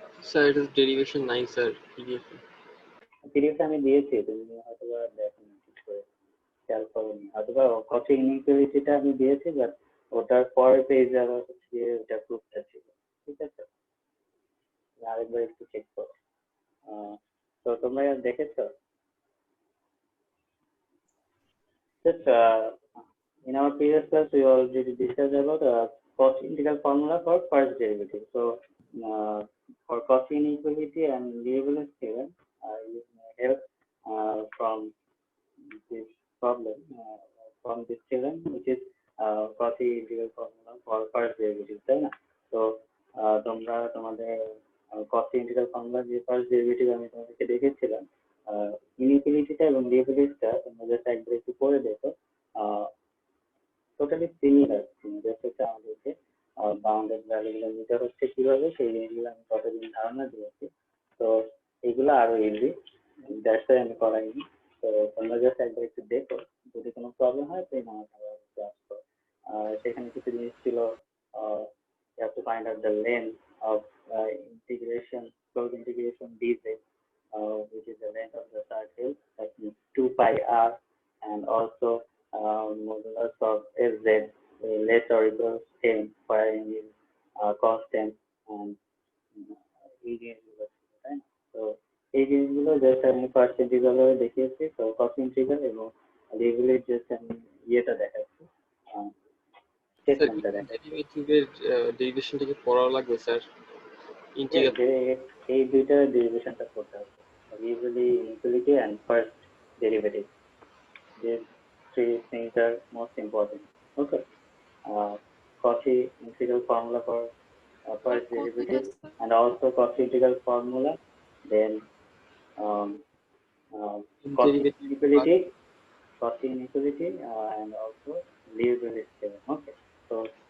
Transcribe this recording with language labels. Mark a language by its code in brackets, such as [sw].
[en] sir it is derivation 9 sir PDF [bn] PDF আমি দিয়েছি, তুমি হয়তো দেখোনি, ঠিক করে খেয়াল করোনি, হয়তো Cauchy inequalityটা আমি দিয়েছি, বাট ওটার পরের পেজে আবার হচ্ছে ওটা প্রুফটা ছিল, ঠিক আছে, আরেকবার একটু চেক করো। তো তোমরা দেখেছো? [en] Just in our previous class, we already discussed about Cauchy integral formula for first derivative. So for Cauchy inequality and Liouville's theorem, you may help from this problem, from this theorem, which is Cauchy integral formula for first derivative, [bn] তাই না? So তোমরা তোমাদের Cauchy integral formula যে first derivative আমি তোমাদেরকে দেখেছিলাম, ইনইকুয়ালিটিটা এবং লিওভিলেসটা তোমরা জাস্ট একবার একটু পড়ে দেখো, টোটালি সিমিলার, জাস্ট হচ্ছে আমাদেরকে বাউন্ডেড ভ্যালুগুলো নিতে হচ্ছে কিভাবে, সেই জিনিসগুলো আমি কতদিন ধারণা দিয়েছি। তো এগুলো আরো ইজি, দ্যাটস ওয়াই আমি করাইনি। তো তোমরা জাস্ট একবার একটু দেখো, যদি কোনো প্রবলেম হয় তাই আমার ক্লাস করো। সেখানে কিছু জিনিস ছিল [en] you have to find out the length of integration, close integration dz, which is the length of the circle. That means 2 pi r, and also modulus of sz less or equals m, where m is constant, and [bn] এই জিনিসগুলো ছিল, তাই না? তো এই জিনিসগুলো just আমি first integral দেখিয়েছি, তো কস ইন্টিগ্রাল এবং রিগুলেট জাস্ট আমি ইয়েটা দেখাচ্ছি, স্টেটমেন্টটা দেখাচ্ছি। ডেরিভেটিভের ডেরিভেশনটা কি পড়া লাগবে স্যার? ইন্টিগ্রাল এই দুইটা ডেরিভেশনটা করতে হবে, [en] usually inequality and first derivative. These three things are most important. Okay. Cauchy integral formula for first derivative, and also Cauchy integral formula, then Cauchy inequality, and also Liouville theorem. Okay. So